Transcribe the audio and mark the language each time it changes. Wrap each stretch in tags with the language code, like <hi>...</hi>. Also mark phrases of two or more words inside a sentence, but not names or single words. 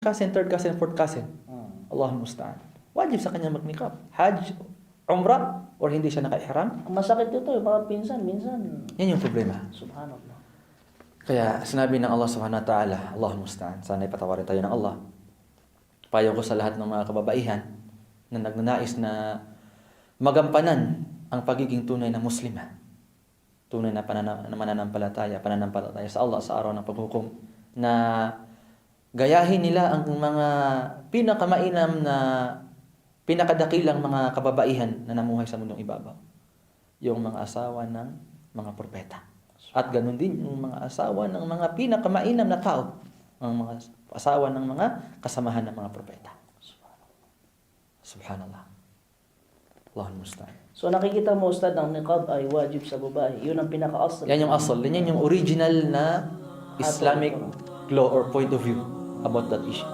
<en>cousin, third cousin, fourth cousin.</en> <ar>الله المستعان.</ar> <tl>Wajib sa kanya mag-niqab. Hajj, umrah, or hindi siya naka-ihram. Ang masakit ito, yung mga pinsan, minsan. Yan yung problema. Subhanallah. Kaya sinabi ng Allah</tl> <ar>سبحانه وتعالى, الله المستعان,</ar> <tl>sana ipatawarin tayo ng Allah. Payo ko sa lahat ng mga kababaihan na nagnanais na magampanan ang pagiging tunay na muslima. Tunay na mananampalataya sa Allah sa araw ng paghukom, na gayahin nila ang mga pinakamainam na pinakadakilang mga kababaihan na namuhay sa mundong ibabaw. Yung mga asawa ng mga propeta. At ganun din yung mga asawa ng mga pinakamainam na tao. Ang mga asawa ng mga kasamahan ng mga propeta.</tl> <ar>سبحان الله. الله المستعان.</ar> <tl>So nakikita mo, Ustad, ang niqab ay wajib sa babae. Yun ang pinaka-asal. Yan yung asal. Yan yung original na</tl> <en>Islamic law or point of view about that issue.</en>